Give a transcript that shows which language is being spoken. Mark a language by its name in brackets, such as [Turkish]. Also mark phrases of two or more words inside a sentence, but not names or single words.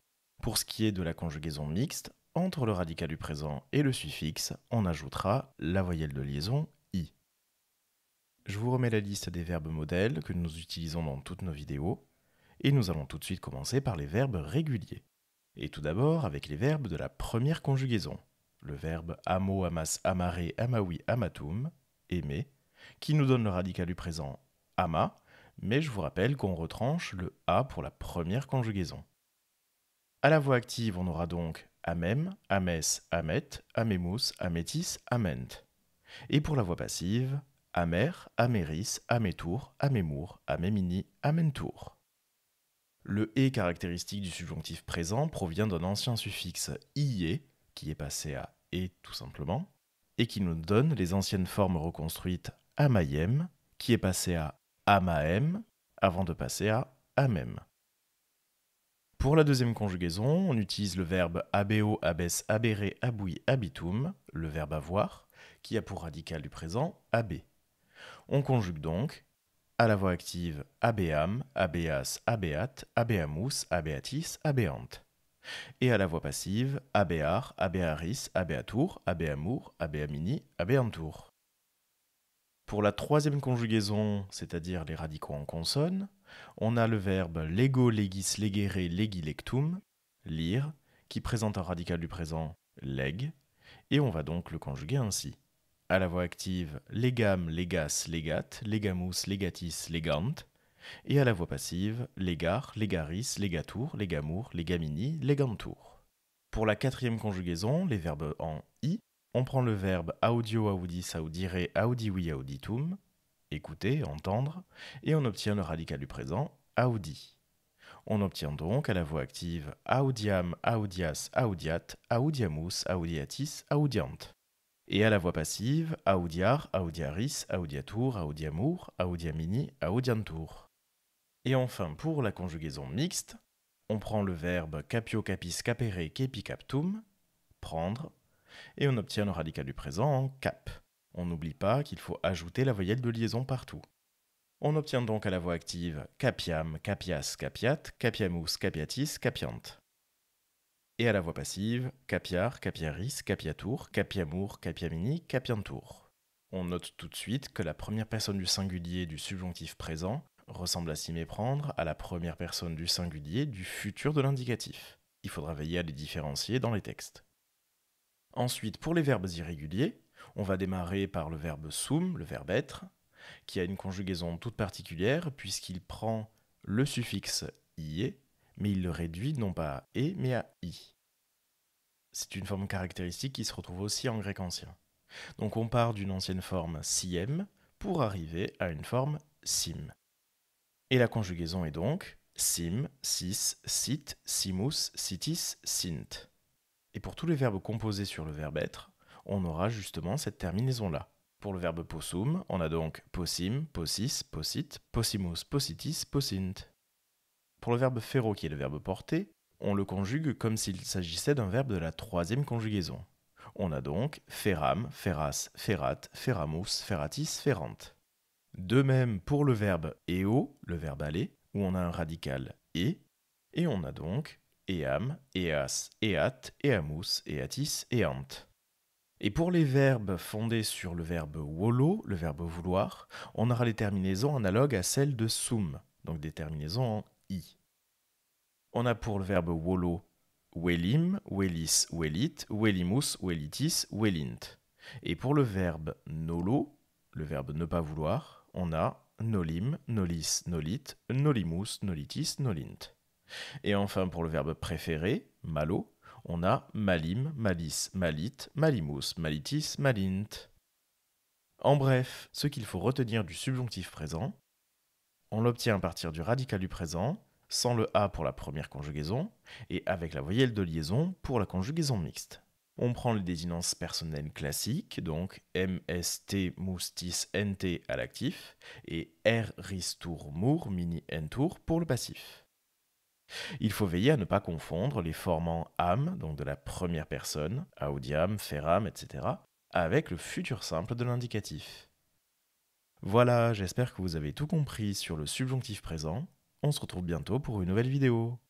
[French] Pour ce qui est de la conjugaison mixte, entre le radical du présent et le suffixe, on ajoutera la voyelle de liaison i. Je vous remets la liste des verbes modèles que nous utilisons dans toutes nos vidéos, et nous allons tout de suite commencer par les verbes réguliers. Et tout d'abord avec les verbes de la première conjugaison, le verbe [Latin] amo, amas, amare, amawi, amatum, [French] aimer, qui nous donne le radical du présent ama, mais je vous rappelle qu'on retranche le a pour la première conjugaison. À la voix active, on aura donc [Latin] amem, ames, amet, amemus, ametis, ament. [French] Et pour la voix passive, amer, [Latin] ameris, ametur, amemur, amemini, amentur. [French] Le « et » caractéristique du subjonctif présent provient d'un ancien suffixe « ie » qui est passé à « et » tout simplement, et qui nous donne les anciennes formes reconstruites « amayem » qui est passé à « amaem » avant de passer à « amem ». Pour la deuxième conjugaison, on utilise le verbe [Latin] abeo, abes, abere, abui, abitum, [French] le verbe avoir, qui a pour radical du présent ab. On conjugue donc à la voix active [Latin] abeam, abeas, abeat, abeamus, abeatis, abeant. [French] Et à la voix passive [Latin] abear, abearis, abeatur, abeamur, abeamini, abeantur. [French] Pour la troisième conjugaison, c'est-à-dire les radicaux en consonne, on a le verbe lego, [Latin] legis, legere, legilectum, [French] lire, qui présente un radical du présent leg, et on va donc le conjuguer ainsi. À la voix active, [Latin] legam, legas, legat, legamus, legatis, legant, [French] et à la voix passive, [Latin] legar, legaris, legatur, legamur, legamini, legantur. [French] Pour la quatrième conjugaison, les verbes en i, on prend le verbe [Latin] audio, audis, audire, audivi, auditum, [French] écouter, entendre, et on obtient le radical du présent audi. On obtient donc à la voix active [Latin] audiam, audias, audiat, audiamus, audiatis, audiant. [French] Et à la voix passive, [Latin] audiar, audiaris, audiatur, audiamur, audiamini, audiantur. [French] Et enfin, pour la conjugaison mixte, on prend le verbe [Latin] capio, capis, capere, kepi, captum, [French] prendre, et on obtient le radical du présent en cap. On n'oublie pas qu'il faut ajouter la voyelle de liaison partout. On obtient donc à la voix active [Latin] capiam, capias, capiat, capiamus, capiatis, capiant. [French] Et à la voix passive, [Latin] capiar, capiaris, capiatur, capiamur, capiamini, capiantur. [French] On note tout de suite que la première personne du singulier du subjonctif présent ressemble à s'y méprendre à la première personne du singulier du futur de l'indicatif. Il faudra veiller à les différencier dans les textes. Ensuite, pour les verbes irréguliers, on va démarrer par le verbe sum, le verbe être, qui a une conjugaison toute particulière puisqu'il prend le suffixe ie, mais il le réduit non pas à e, mais à i. C'est une forme caractéristique qui se retrouve aussi en grec ancien. Donc on part d'une ancienne forme siem pour arriver à une forme sim. Et la conjugaison est donc [Latin] sim, sis, sit, simus, sitis, sint. [French] Et pour tous les verbes composés sur le verbe être, on aura justement cette terminaison-là. Pour le verbe possum, on a donc [Latin] possim, possis, possit, possimus, possitis, possint. [French] Pour le verbe ferro, qui est le verbe porter, on le conjugue comme s'il s'agissait d'un verbe de la troisième conjugaison. On a donc [Latin] feram, feras, ferat, feramus, feratis, ferant. [French] De même pour le verbe eo, le verbe aller, où on a un radical et on a donc [Latin] eam, eas, eat, eamus, eatis, eant. [French] Et pour les verbes fondés sur le verbe wolo, le verbe vouloir, on aura les terminaisons analogues à celles de sum, donc des terminaisons en i. On a pour le verbe [Latin] wolo welim, welis, welit, welimus, welitis, welint. [French] Et pour le verbe nolo, le verbe ne pas vouloir, on a [Latin] nolim, nolis, nolit, nolimus, nolitis, nolint. [French] Et enfin pour le verbe préféré, malo, on a [Latin] malim, malis, malit, malimus, malitis, malint. [French] En bref, ce qu'il faut retenir du subjonctif présent, On l'obtient à partir du radical du présent, sans le A pour la première conjugaison, et avec la voyelle de liaison pour la conjugaison mixte. On prend les désinences personnelles classiques, donc MST, moustis, NT à l'actif, et R, ristour, mour, mini, entour pour le passif. Il faut veiller à ne pas confondre les formants âme, donc de la première personne, [Latin] audiam, feram, [French] etc., avec le futur simple de l'indicatif. Voilà, j'espère que vous avez tout compris sur le subjonctif présent. On se retrouve bientôt pour une nouvelle vidéo.